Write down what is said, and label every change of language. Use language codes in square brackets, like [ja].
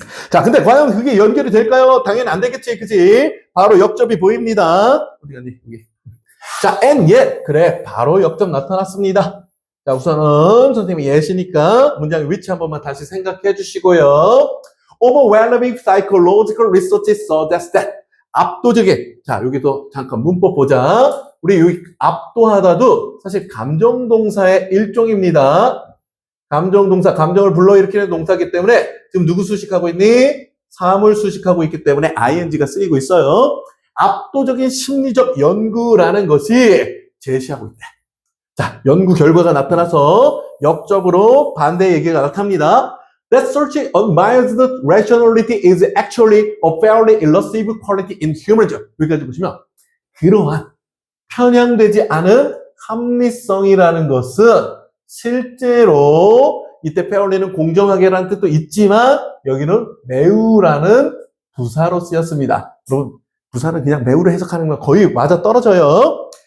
[ko] 자, 근데 과연 그게 연결이 될까요? 당연히 안 되겠지, 그치? 바로 역접이 보입니다. 어디 갔니? 여기. 자, and yet. 그래, 바로 역접 나타났습니다. 자, 우선은 선생님이 예시니까 문장의 위치 한 번만 다시 생각해 주시고요. [en] Overwhelming psychological research suggests that. [ko] 압도적인. 자, 여기도 잠깐 문법 보자. 우리 여기 압도하다도 사실 감정동사의 일종입니다. 감정동사, 감정을 불러일으키는 동사이기 때문에 지금 누구 수식하고 있니? 사물 수식하고 있기 때문에 ing가 쓰이고 있어요. 압도적인 심리적 연구라는 것이 제시하고 있대. 자, 연구 결과가 나타나서 역접으로 반대 얘기가 나타납니다. [en] That search unbiased rationality is actually a fairly elusive quality in humans. [ko] 여기까지 보시면 그러한 편향되지 않은 합리성이라는 것은 실제로 이때 fairly는 공정하게라는 뜻도 있지만 여기는 매우라는 부사로 쓰였습니다. 여러분 부사는 그냥 매우를 해석하는 건 거의 맞아 떨어져요.